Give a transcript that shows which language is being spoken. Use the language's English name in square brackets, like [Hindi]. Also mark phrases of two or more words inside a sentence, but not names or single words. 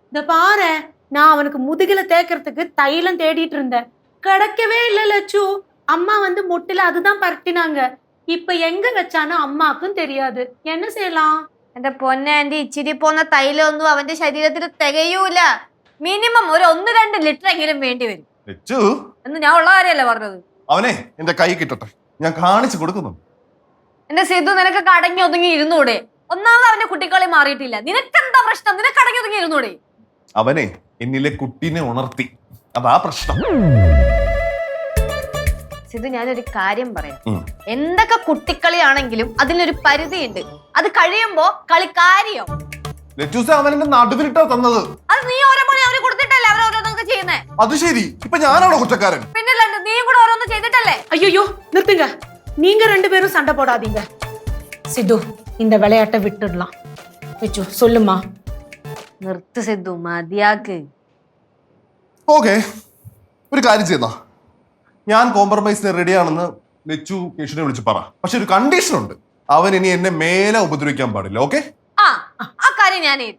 [Tamil] இந்த பாரு, நான் அவனுக்கு முதுகில தேய்க்கிறதுக்கு தைலம் தேடிட்டு இருந்தேன். கிடைக்கவே இல்ல லட்சு. அம்மா வந்து முட்டில அதுதான் பரட்டினாங்க. இப்ப எங்க வச்சானோ அம்மாக்கும் தெரியாது. என்ன செய்யலாம்? [Malayalam] എന്റെ പൊന്നാൻറ്റി, ഇച്ചിരി പോന്ന തൈലൊന്നും അവന്റെ ശരീരത്തിൽ തികയൂല. മിനിമം ഒരു 1-2 ലിറ്റർ എങ്കിലും വേണ്ടി വരും എന്ന് ഞാൻ ഉള്ള കാര്യമല്ല പറഞ്ഞത്. അവനെ എന്റെ കൈ കിട്ടട്ടെ, ഞാൻ കാണിച്ചു കൊടുക്കുന്നു. എന്റെ സിദ്ധു, നിനക്ക് കടങ്ങി ഒതുങ്ങി ഇരുന്നൂടെ? ഒന്നാമത് അവന്റെ കുട്ടികളെ മാറിയിട്ടില്ല. നിനക്കെന്താ പ്രശ്നം? നിനക്ക് കടങ്ങി ഒതുങ്ങി ഇരുന്നൂടെ? അവനെ എന്നിലെ കുട്ടീനെ ഉണർത്തി, അതാ പ്രശ്നം. സിദ്ധു, ഞാനൊരു കാര്യം പറയാം. എന്തൊക്കെ കുട്ടിക്കളിയാണെങ്കിലും അതിനൊരു പരിധിയുണ്ട്. അത് കഴിയുമ്പോ കളിക്കാരിയോ. അവനെ നടുവിലിട്ടാ തന്നത്. അത് നീ ഓരോ പണി അവര് കൊടുത്തിട്ടല്ലേ അവരോരോന്നൊക്കെ ചെയ്യുന്നേ. അത് ശരി, ഇപ്പൊ ഞാനാണോ കുറ്റക്കാരൻ? പിന്നല്ല, നീ കൂടെ ഓരോന്ന് ചെയ്തിട്ടല്ലേ. [Tamil] ஐயோ நிறுத்துங்க, நீங்க 2 பேரும் சண்டை போடாதீங்க. சித்து, இந்த விளையாட்டை விட்டுடலாம். லட்சு சொல்லுமா. [Malayalam] നിർത്ത് സിദ്ധു, മതിയാക്ക്. ഓക്കെ, ഒരു കാര്യം ചെയ്യുന്ന, ഞാൻ കോംപ്രമൈസിന് റെഡിയാണെന്ന് ലച്ചു കേശുവിനെ വിളിച്ച് പറ. പക്ഷെ ഒരു കണ്ടീഷൻ ഉണ്ട്, അവൻ ഇനി എന്നെ മേലെ ഉപദ്രവിക്കാൻ പാടില്ല. ഓക്കെ? ആ കാര്യം ഞാൻ ഏറ്റ്.